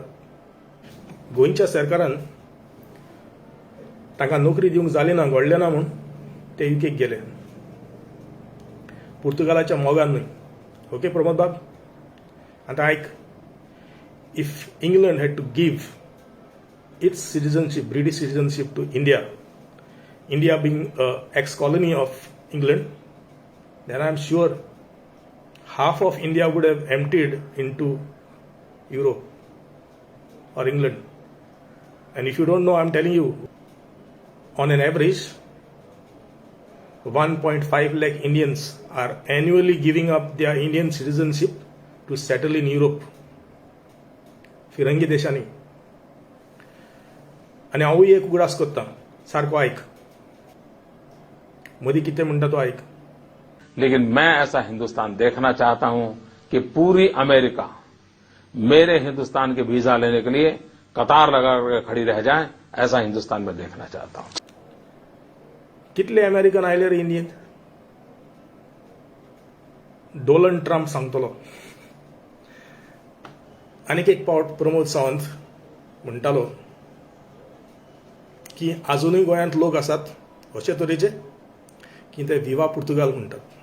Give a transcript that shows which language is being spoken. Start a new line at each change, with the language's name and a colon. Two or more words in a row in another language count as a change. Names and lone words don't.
Konkani: गोंयच्या सरकारान तांकां नोकरी दिवंक जाली ना, घडलें ना म्हूण ते युकेक गेले. पुर्तुगालाच्या मोगान न्हय. ओके प्रमोद बाब, आतां आयक.
English: If England had to give its citizenship, British citizenship to India, India being an ex-colony of England, then I am sure half of India would have emptied into Europe or England. And if you don't know, I am telling you, on an average, 1.5 lakh Indians are annually giving up their Indian citizenship to settle in Europe.
Konkani: फिरंगी देशांनी. आनी हांवूय एक उगडास करतां, सारको आयक. मोदी कितने म्हणटा तो आयक.
Hindi: लेकिन मैं ऐसा हिंदुस्तान देखना चाहता हूं कि पूरी अमेरिका मेरे हिंदुस्तान के वीजा लेने के लिए कतार लगा कर खड़ी रह जाए. ऐसा हिंदुस्तान में देखना चाहता हूं.
Konkani: कितले अमेरिकन आयले रे इंडियेंत? डोनाल्ड ट्रम्प सांगतलो. आनीक एक पावट प्रमोद सावंत म्हणटालो की आजुनूय गोंयांत लोक आसात अशे तरेचे की ते विवा पुर्तुगाल म्हणटात.